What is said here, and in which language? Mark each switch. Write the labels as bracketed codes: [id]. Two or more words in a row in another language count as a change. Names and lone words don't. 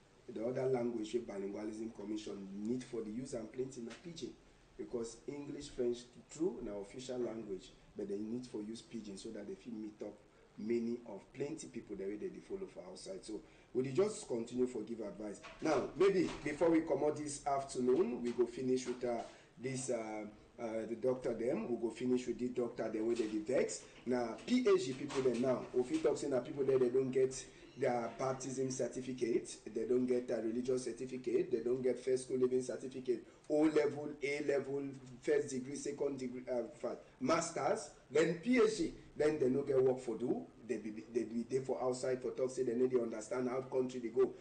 [pcm] the other language wey bilingualism commission need for the use and plenty na pidgin, because English, French true na official language, but they need for use pidgin so that they fit meet up many of plenty people the way they follow for outside. So we dey just continue for give advice. Now maybe before we come out this afternoon, we go finish with this the doctor them. We go finish with the doctor them wey they vex. Now PhD people then now, if you talk say na people there they don't get their baptism certificate, they don't get a religious certificate, they don't get first school living certificate, O level, A level, first degree, second degree, masters, then PhD, then they no get work for do. They be there for outside for talk, say they need to understand how country they go.